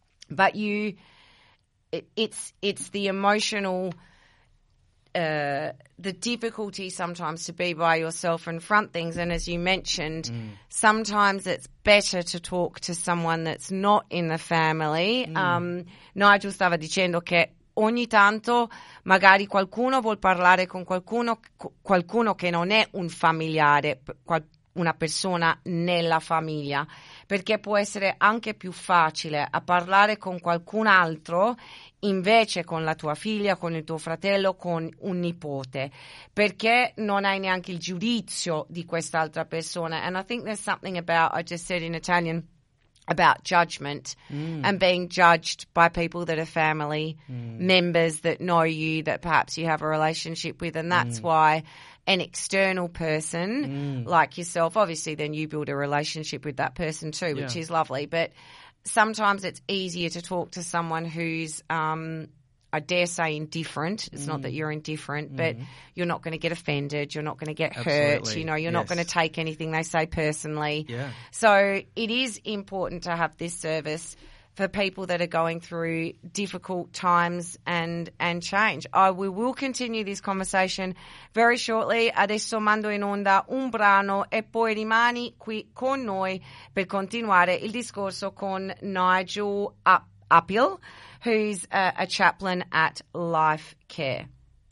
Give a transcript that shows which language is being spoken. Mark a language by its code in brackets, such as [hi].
[en] But it's the emotional, the difficulty sometimes to be by yourself and front things. And as you mentioned, sometimes it's better to talk to someone that's not in the family. [it] Nigel stava dicendo che ogni tanto magari qualcuno vuol parlare con qualcuno che non è un familiare, una persona nella famiglia, perché può essere anche più facile a parlare con qualcun altro invece con la tua figlia, con il tuo fratello, con un nipote, perché non hai neanche il giudizio di quest'altra persona. [en] And I think there's something about, I just said in Italian, about judgment and being judged by people that are family members that know you, that perhaps you have a relationship with, and that's why an external person like yourself, obviously then you build a relationship with that person too, which is lovely. But sometimes it's easier to talk to someone who's, I dare say, indifferent. It's not that you're indifferent, but you're not going to get offended. You're not going to get hurt. You know, you're not going to take anything they say personally. Yeah. So it is important to have this service for people that are going through difficult times and change. We will continue this conversation very shortly. [it] Adesso mando in onda un brano e poi rimani qui con noi per continuare il discorso con Nigel Uphill, [en] who's a chaplain at Life Care.